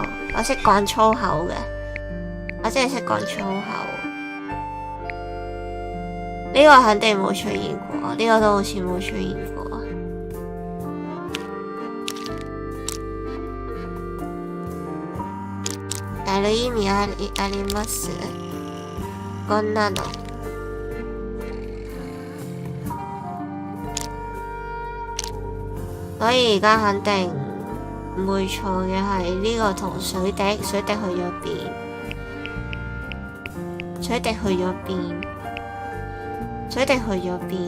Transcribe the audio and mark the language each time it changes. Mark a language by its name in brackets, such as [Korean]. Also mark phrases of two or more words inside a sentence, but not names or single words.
[Cantonese] 我識講粗口嘅，我真係識講粗口。呢個肯定冇出現過，呢個都好似冇出現過。 [Japanese] 大の意味あります？こんなの。 [Cantonese] 所以而家肯定唔會錯嘅係呢個同水滴去咗邊？水滴去咗邊？水滴去咗邊？